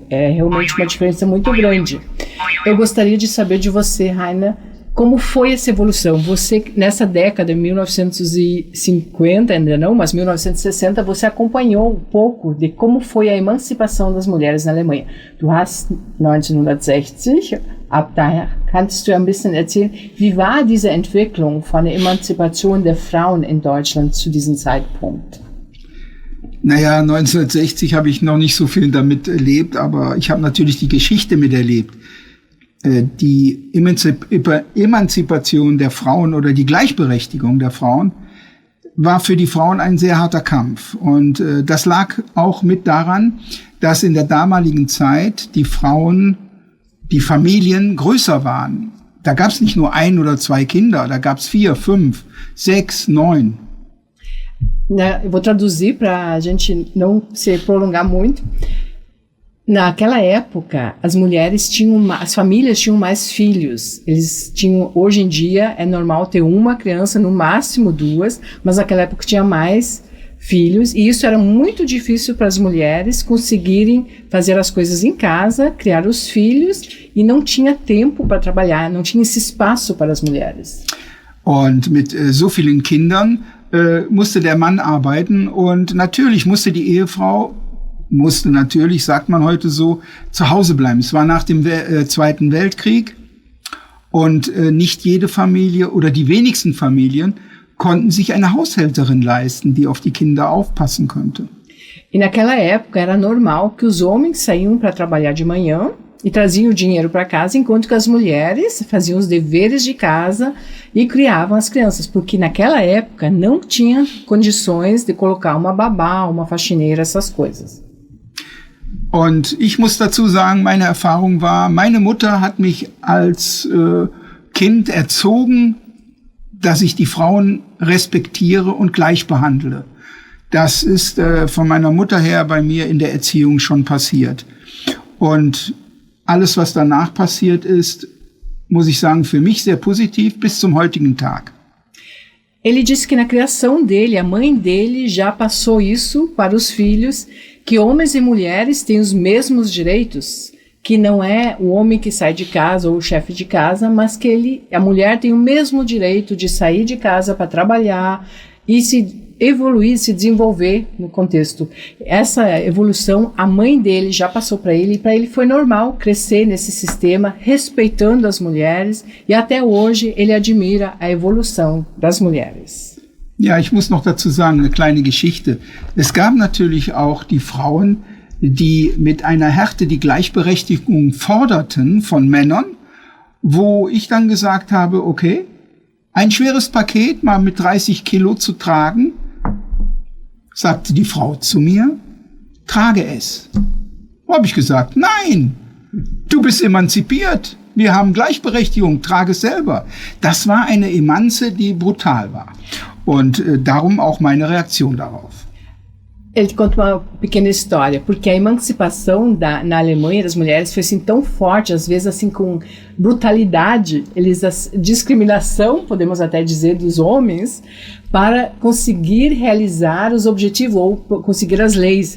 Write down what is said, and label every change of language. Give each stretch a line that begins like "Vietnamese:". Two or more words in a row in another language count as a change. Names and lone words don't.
Portuguese: É realmente uma diferença muito grande. Eu gostaria de saber de você, Rainer, como foi essa evolução? Você, nessa década, 1950, ainda não, mas 1960, você acompanhou um pouco de como foi a emancipação das mulheres na Alemanha.
German: Du hast 1960, ab daher kannst du ein bisschen erzählen, wie war diese Entwicklung von der Emanzipation der Frauen in Deutschland zu diesem Zeitpunkt? Naja, 1960 habe ich noch nicht so viel damit erlebt, aber ich habe natürlich die Geschichte miterlebt. Die Emanzipation der Frauen oder die Gleichberechtigung der Frauen war für die Frauen ein sehr harter Kampf. Und das lag auch mit daran, dass in der damaligen Zeit die Frauen, die Familien größer waren. Da gab es nicht nur 1 oder 2 Kinder, da gab es 4, 5, 6, 9.
Portuguese: Eu vou traduzir para a gente não se prolongar muito. Naquela época, as famílias tinham mais filhos. Hoje em dia é normal ter uma criança, no máximo 2, mas naquela época tinha mais filhos, e isso era muito difícil para as mulheres conseguirem fazer as coisas em casa, criar os filhos, e não tinha tempo para trabalhar, não tinha esse espaço para as mulheres.
German: Und mit so vielen Kindern musste der Mann arbeiten, und natürlich musste die Ehefrau natürlich, sagt man heute so, zu Hause bleiben. Es war nach dem Zweiten Weltkrieg, und nicht jede Familie oder die wenigsten Familien konnten sich eine Haushälterin leisten, die auf die Kinder aufpassen könnte.
Portuguese: E naquela época era normal que os homens saíam para trabalhar de manhã e traziam o dinheiro para casa, enquanto que as mulheres faziam os deveres de casa e criavam as crianças, porque naquela época não tinha condições de colocar uma babá, uma faxineira, essas coisas.
German: Und ich muss dazu sagen, meine Erfahrung war, meine Mutter hat mich als Kind erzogen, dass ich die Frauen respektiere und gleich behandle. Das ist von meiner Mutter her bei mir in der Erziehung schon passiert. Und alles, was danach passiert ist, muss ich sagen, für mich sehr positiv bis zum heutigen Tag.
Portuguese: Ele disse que na criação dele, a mãe dele já passou isso para os filhos, que homens e mulheres têm os mesmos direitos, que não é o homem que sai de casa ou o chefe de casa, mas que a mulher tem o mesmo direito de sair de casa para trabalhar e se evoluir, se desenvolver no contexto. Essa evolução, a mãe dele já passou para ele, e para ele foi normal crescer nesse sistema, respeitando as mulheres, e até hoje ele admira a evolução das mulheres.
German: Ja, ich muss noch dazu sagen, eine kleine Geschichte. Es gab natürlich auch die Frauen, die mit einer Härte die Gleichberechtigung forderten von Männern, wo ich dann gesagt habe, okay, ein schweres Paket mal mit 30 Kilo zu tragen, sagte die Frau zu mir, trage es. Habe ich gesagt, nein, du bist emanzipiert. Wir haben Gleichberechtigung, trage es selber. Das war eine Emanze, die brutal war. Und darum auch meine Reaktion darauf.
Portuguese: Ele conta uma pequena história, porque a emancipação na Alemanha das mulheres foi assim tão forte, às vezes assim com brutalidade, discriminação, podemos até dizer, dos homens, para conseguir realizar os objetivos ou conseguir as leis.